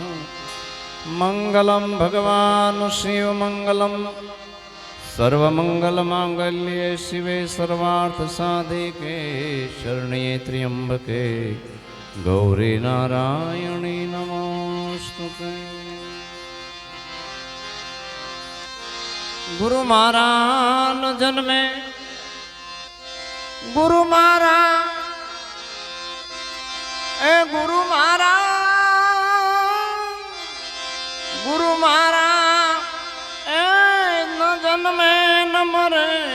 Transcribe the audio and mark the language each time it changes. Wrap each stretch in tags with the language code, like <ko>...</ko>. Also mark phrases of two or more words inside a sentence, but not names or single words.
<sa>मङ्गलं भगवान् शिवमङ्गलं सर्वमङ्गलमाङ्गल्ये शिवे सर्वार्थसाधिके शरण्ये त्र्यम्बके गौरी नारायणी नमोस्तुते।</sa> <hi>गुरु महाराज जन्मे गुरु महाराज गुरु महाराज न जन्मे न मरे</hi>